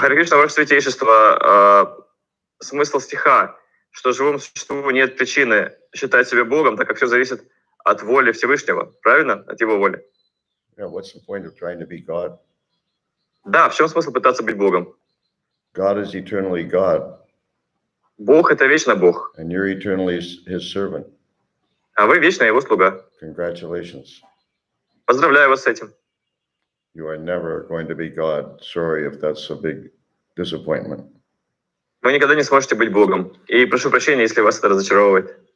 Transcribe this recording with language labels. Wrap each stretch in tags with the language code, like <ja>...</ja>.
<ru>Харе Кришна, Ваше Святейшество, смысл стиха, что живому существу нет причины считать себя Богом, так как все зависит от воли Всевышнего, правильно? От Его воли.</ru> <en>Yeah, what's the point of trying to be God?</en> <ru>Да, в чем смысл пытаться быть Богом?</ru> <en>God is eternally God.</en> <ru>Бог — это вечно Бог,</ru> <en>And you're eternally His servant.</en> <ru>а вы вечно Его слуга.</ru> <en>Congratulations.</en> <ru>Поздравляю вас с этим.</ru> <en>You are never going to be God. Sorry if that's a big disappointment.</en> <ru>Вы никогда не сможете быть Богом. И прошу прощения, если вас это разочаровывает.</ru>